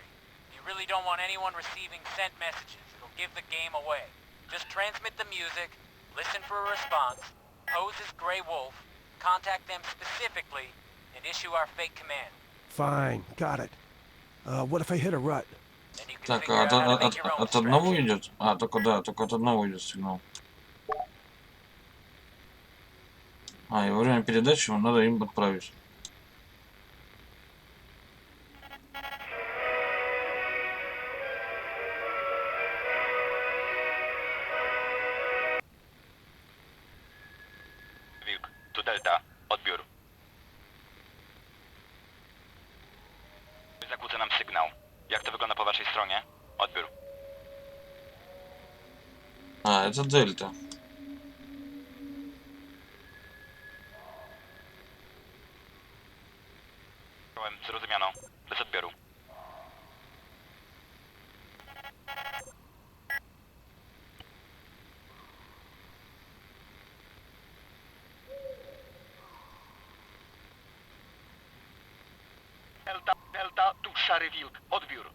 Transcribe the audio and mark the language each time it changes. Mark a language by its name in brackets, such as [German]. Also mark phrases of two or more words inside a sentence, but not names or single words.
[English] You really don't want anyone receiving sent messages. It'll give the game away. Just transmit the music, listen for a response, pose as Grey Wolf, contact them specifically, and issue our fake command. Fine, got it. What if I hit a rut? [Russian] Так, от одного идет? А, только да, только от одного идет сигнал. А, и во время передачи надо им отправить. [Polish] Wilk, tu Delta. Odbiór. Zakłóca nam sygnał. Jak to wygląda po waszej stronie? Odbiór. [Russian] А, это Дельта. [Polish] Zrozumiano. Bez odbioru. Delta, tu Szary Wilk. Odbiór.